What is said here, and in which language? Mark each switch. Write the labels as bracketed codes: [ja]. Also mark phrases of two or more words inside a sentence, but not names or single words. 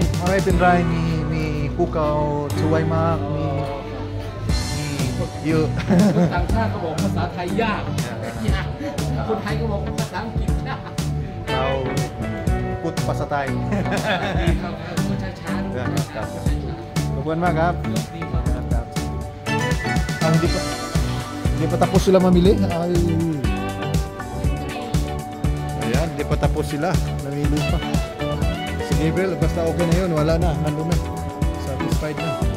[th] ไม่เป็นไรมีภูเขาสวยมากมีเยอะ คนต่างชาติก็บอกภาษาไทยยากยากคนไทยก็บอกภาษาอังกฤษยาก เราพูดภาษาไทย ดีครับช้าๆ ครับขอบคุณมากครับ ดีครับ [tl] Ang hindi pa tapos sila mamili. Ay. Ayan, hindi pa tapos sila. Namili pa. Si Gabriel, basta okay na yun. Wala na. Ano na. Satisfied na.